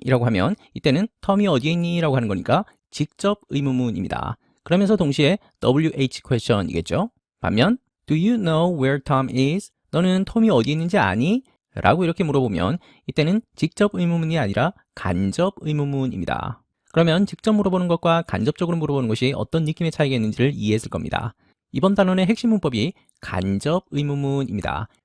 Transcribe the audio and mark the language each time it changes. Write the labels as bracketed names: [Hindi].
[Korean] 이라고 하면 이때는 톰이 어디에 있니? 라고 하는 거니까 직접 의문문입니다. 그러면서 동시에 WH question이겠죠. 반면 [English] Do you know where Tom is? [Korean] 너는 톰이 어디 있는지 아니? 라고 이렇게 물어보면 이때는 직접 의문문이 아니라 간접 의문문입니다. 그러면 직접 물어보는 것과 간접적으로 물어보는 것이 어떤 느낌의 차이가 있는지를 이해했을 겁니다. 이번 단원의 핵심 문법이 간접 의문문입니다.